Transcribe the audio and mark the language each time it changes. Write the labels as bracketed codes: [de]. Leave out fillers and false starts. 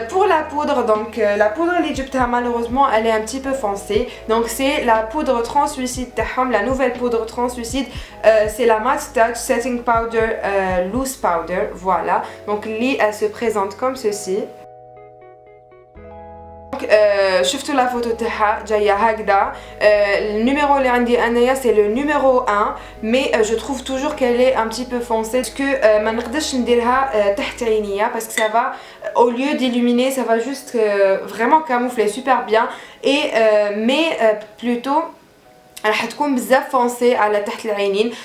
[fr] Pour la poudre, donc la poudre l'Egypta malheureusement elle est un petit peu foncée, donc c'est la poudre translucide taham, la nouvelle poudre translucide, c'est la Matte Touch Setting Powder Loose Powder, voilà. Donc elle se présente comme ceci. [ar] شفتوا [fr] la photo [ar] تاعها جايه هكذا. النيميرو اللي عندي انايا [fr] c'est le numéro 1, mais je trouve toujours qu'elle est un petit peu foncée parce que [ar] ما نقدرش نديرها تحت عينيا [fr] parce que ça va au lieu d'illuminer ça va juste vraiment camoufler super bien, et mais plutôt [ar] راح تكون بزاف [fr] foncée [ar] على تحت العينين.